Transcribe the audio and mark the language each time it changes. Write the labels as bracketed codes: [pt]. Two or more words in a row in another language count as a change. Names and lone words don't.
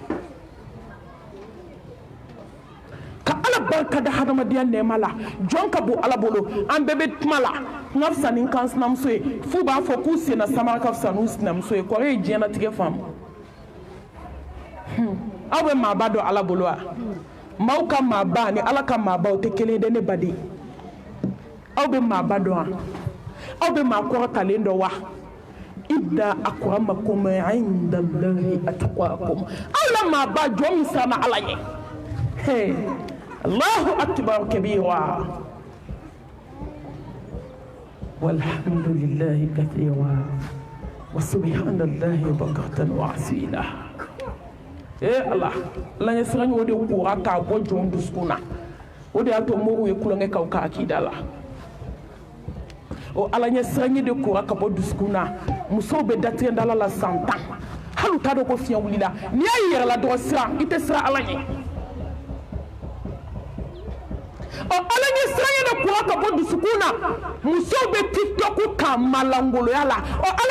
[bm] ka ala barika da hadamadenya nɛɛma la jɔn ka bon ala bolo an bɛɛ bɛ kuma la n ka fisa ni n kan sinamuso ye f'u b'a fɔ k'u senna samara ka fisa n'u sinamuso ye kɔrɔ ye diɲɛlatigɛ faamu aw bɛ maaba dɔn ala bolo wa maaw ka maaba ni ala ka maaba o tɛ kelen ye dɛ ne baden aw bɛ maaba dɔn wa aw bɛ maa kɔrɔtalen dɔn wa [ar] إن أكرمكم عند الله أتقاكم [bm] aw la maaba jɔn min siranna ala ɲɛ hey [ar] الله أكبر كبيرا والحمد لله كثيرا وسبحان الله بكرة وأصيلا [bm] Allah la ɲɛ siran o de kora k'a bɔ jɔn dusukun na o de y'a to moriw ye kulonkɛ k'aw ka akida la o ala ɲɛ siran de kora ka bɔ dusukun na musow bɛ datigɛ dala la san 10 hali u t'a dɔn ko fiɲɛ wulila n'i y'a yɛrɛ la dɔgɔ siran i tɛ siran ala ɲɛ ala ɲɛ siran de kora ka bɔ dusukun na musow bɛ tiktok kan malangoloya la ala